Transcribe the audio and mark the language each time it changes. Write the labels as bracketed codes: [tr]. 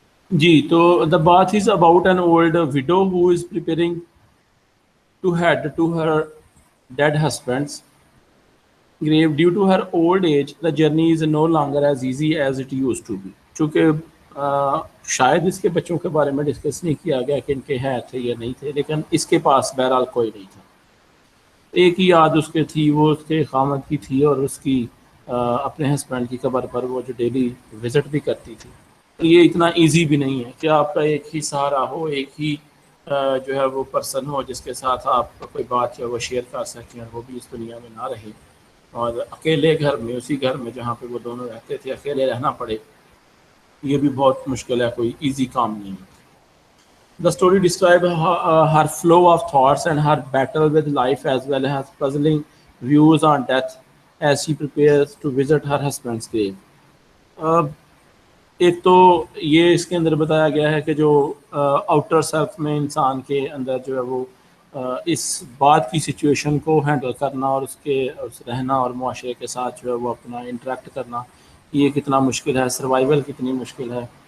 [en] جی تو دا بات is about an old widow who is preparing to head to her dead husband's grave. Due to her old age, the journey is no longer as easy as it used to be. [ur] چونکہ شاید اس کے بچوں کے بارے میں discuss نہیں کیا گیا کہ ان کے ہیں تھے یا نہیں تھے، لیکن اس کے پاس بہرحال کوئی نہیں تھا. ایک ہی یاد اس کے تھی، وہ اس کے خامد کی تھی، اور اس کی اپنے ہسبینڈ کی قبر پر وہ جو ڈیلی وزٹ بھی کرتی تھی. یہ اتنا ایزی بھی نہیں ہے کہ آپ کا ایک ہی سہارا ہو، ایک ہی جو ہے وہ پرسن ہو جس کے ساتھ آپ کوئی بات جو ہے وہ شیئر کر سکیں، اور وہ بھی اس دنیا میں نہ رہے، اور اکیلے گھر میں، اسی گھر میں جہاں پہ وہ دونوں رہتے تھے، اکیلے رہنا پڑے. یہ بھی بہت مشکل ہے، کوئی ایزی کام نہیں ہے. [en] The story describes her flow of thoughts and her battle with life, as well as puzzling views on death as she prepares to visit her husband's grave. [ur] ایک تو یہ اس کے اندر بتایا گیا ہے کہ جو آؤٹر سیلف میں انسان کے اندر جو ہے وہ اس بات کی سچویشن کو ہینڈل کرنا، اور اس رہنا اور معاشرے کے ساتھ جو ہے وہ اپنا انٹریکٹ کرنا، یہ کتنا مشکل ہے، سروائیول کتنی مشکل ہے.